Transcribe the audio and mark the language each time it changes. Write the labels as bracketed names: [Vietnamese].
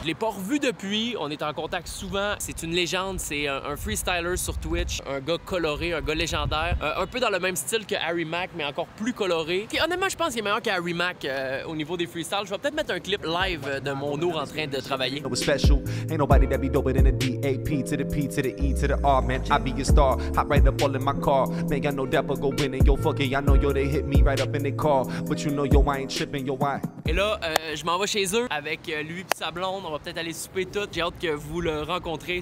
[French] Je l'ai pas revu depuis, on est en contact souvent. C'est une légende, c'est un freestyler sur Twitch, un gars coloré, un gars légendaire, un peu dans le même style que Harry Mack, mais encore plus coloré. Et honnêtement, je pense qu'il est meilleur qu'Harry Mack au niveau des freestyles. Je vais peut-être mettre un clip live de mon ours en train de travailler. [English] Special. Ain't nobody that be doper than a DAP to the P to the E to the R, man. I be your star. Hop right up all in my car. Man, I know Dapper go winning. Yo, fuck it. I know yo, they hit me right up in the car. But you know, yo, I ain't tripping. Yo, why? [French] Et là, je m'en vais chez eux avec lui et sa blonde. On va peut-être aller souper tout. J'ai hâte que vous le rencontrez.